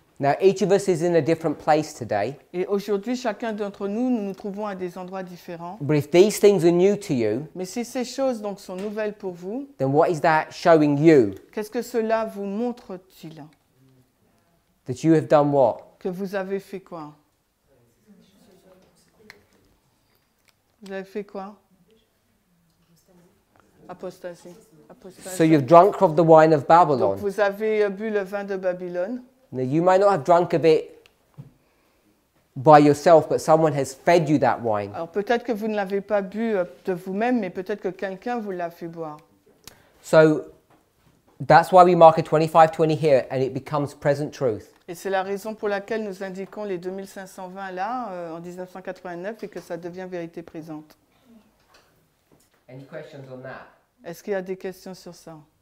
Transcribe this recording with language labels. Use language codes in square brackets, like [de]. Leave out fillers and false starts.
[en] Now, each of us is in a different place today, [fr] Et aujourd'hui, chacun d'entre nous, nous nous trouvons à des endroits différents. [en] but if these things are new to you, [fr] Mais si ces choses donc sont nouvelles pour vous, [en] then what is that showing you? [fr] qu'est-ce que cela vous montre-t-il? [en] That you have done what? [fr] Que vous avez fait quoi? Vous avez fait quoi? Apostasie. [en] So you've drunk of the wine of [fr] Donc [en] Babylon. [fr] vous avez bu le vin de Babylone. [en] Now, you might not have drunk of it by yourself, but someone has fed you that wine. [fr] Alors peut-être que vous ne l'avez pas bu de vous-même, mais peut-être que quelqu'un vous l'a fait boire. [en] So that's why we mark a 2520 here, and it becomes present truth. [fr] Et c'est la raison pour laquelle nous indiquons les 2520 là, en 1989, et que ça devient vérité présente. [en] Any questions on that? [fr] Est-ce qu'il y a des questions sur ça?